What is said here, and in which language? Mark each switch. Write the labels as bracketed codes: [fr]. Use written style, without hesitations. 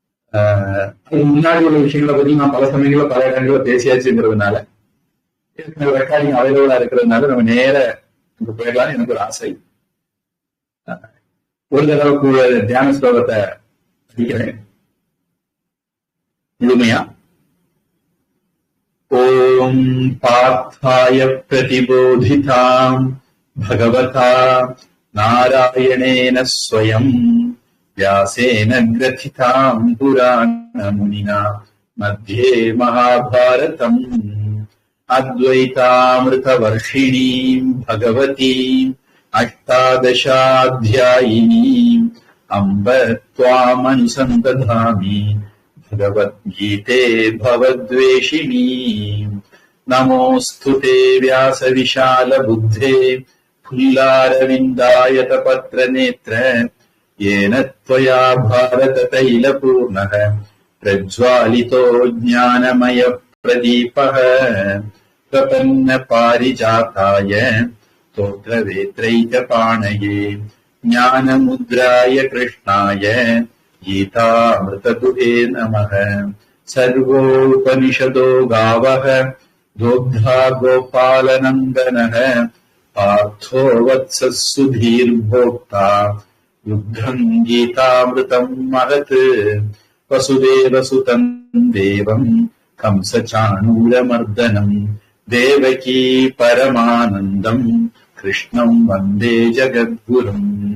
[ta] அதுக்கு முன்னாடி உள்ள விஷயங்களை பத்தி நான் பல சமயங்கள பல இடங்கள பேசியாச்சுங்கிறதுனால, ரெக்கார்டிங் அவைலபிளா இருக்கிறதுனால நம்ம நேர போயிடலாம்னு எனக்கு ஒரு ஆசை. ஒரு தடவை கூட தியான ஸ்லோகத்தை படிக்கிறேன் முழுமையா. [sa] ஓம் பார்த்தாய பிரதிபோதிதாம் பகவதா நாராயணேன ஸ்வயம் व्यासेन ग्रथिताम् पुराणमुनिना मध्ये महाभारतम् अद्वैतामृतवर्षिणीम् भगवतीम् अष्टादशाध्यायिनीम् अम्ब त्वामनुसन्दधामि भगवद्गीते भवद्वेषिणीम् नमोऽस्तु ते व्यासविशालबुद्धे फुल्लारविन्दायतपत्रनेत्र येन त्वया भारततैलपूर्णः प्रज्वालितो ज्ञानमय प्रदीपः प्रपन्नपारिजाताय स्तोत्रवेत्रैकपाणये ज्ञानमुद्राय कृष्णाय गीतामृतदुहे नमः। सर्वोपनिषदो गावः दोग्धा गोपालनन्दनः पार्थो वत्सः सुधीर्भोक्ता युद्धम् गीतामृतम् महत् वसुदेवसुतम् देवम् कंसचाणूरमर्दनम् देवकी परमानन्दम् कृष्णम् वन्दे जगद्गुरुम्।